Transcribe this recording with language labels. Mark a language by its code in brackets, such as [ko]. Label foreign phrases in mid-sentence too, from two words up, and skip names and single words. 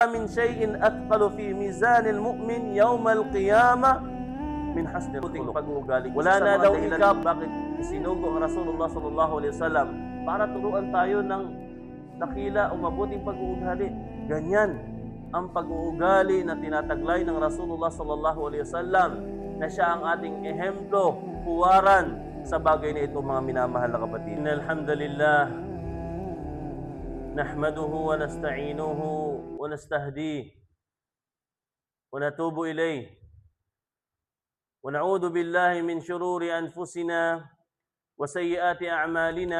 [ar] من شيء أثقل في ميزان المؤمن يوم القيامة من حسن الخلق. [tl] Pag-uugali. Wala na daw ikap bakit isinugo ang [ar] رسول الله صلى الله عليه وسلم [tl] para turuan tayo ng dakila o mabuting pag-uugali. Ganyan ang pag-uugali na tinataglay ng [ar] رسول الله صلى الله عليه وسلم [tl] na siya ang ating ehemplo, puwaran sa bagay na ito, mga minamahal na kapatid. [ar] الحمد لله. نحمده ونستعينه ونستهديه ونتوب إليه ونعوذ بالله من شرور أنفسنا وسيئات أعمالنا